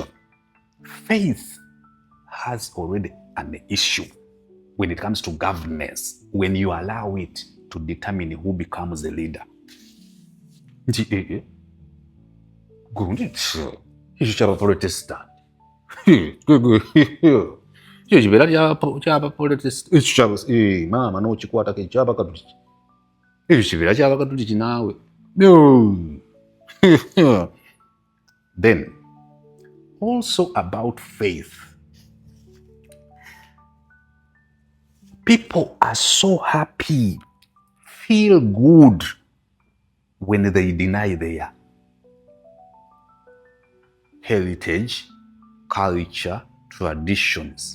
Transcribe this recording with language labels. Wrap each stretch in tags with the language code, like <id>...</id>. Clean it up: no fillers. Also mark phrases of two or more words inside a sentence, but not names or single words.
<en>Faith has already an issue when it comes to governance, when you allow it to determine who becomes the leader. Protestant.</en> <bem>Mama no chikwata ke chaba katuliki. Chibera chaba katuliki nawe.</bem> <en>No. Then also about faith. People are so happy, feel good when they deny their heritage, culture, traditions.</en>